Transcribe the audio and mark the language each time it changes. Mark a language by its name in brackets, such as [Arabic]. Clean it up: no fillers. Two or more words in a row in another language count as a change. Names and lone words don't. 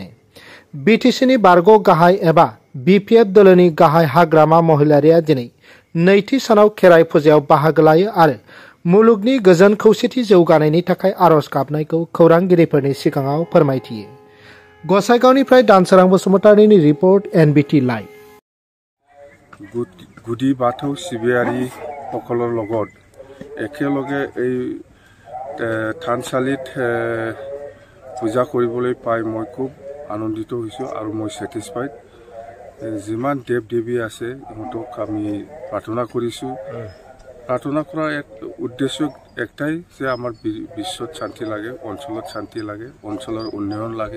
[Bodo] बिटिसिनि बारग' गाहाय एबा बिपिएफ दोलोनि गाहाय हाग्रामा महिलारिया दिनै नैथि सानाव खेराइ फुजायाव बाहागो लायो आरो मुलुगनि गोजोन खौसेथि जौगानायनि थाखाय आरज गाबनायखौ खौरांगिरिफोरनि सिगाङाव फोरमायथियो। गसाइगावनिफ्राय दानसोरां बसुमतारिनि रिपर्ट एनबिटि लाइभ। [Assamese] गुदि बाथौ सिबियारि সকলৰ লগত একেলগে এই থানচালিত পূজা কৰিবলৈ পাই মই খুব আনন্দিত হৈছোঁ আৰু মই স্যাটিসফাইড। যিমান দেৱ দেৱী আছে ইহঁতক আমি প্ৰাৰ্থনা কৰিছোঁ। প্ৰাৰ্থনা কৰাৰ এক উদ্দেশ্য একটাই যে আমাৰ বিশ্বত শান্তি লাগে, অঞ্চলত শান্তি লাগে, অঞ্চলৰ উন্নয়ন লাগে।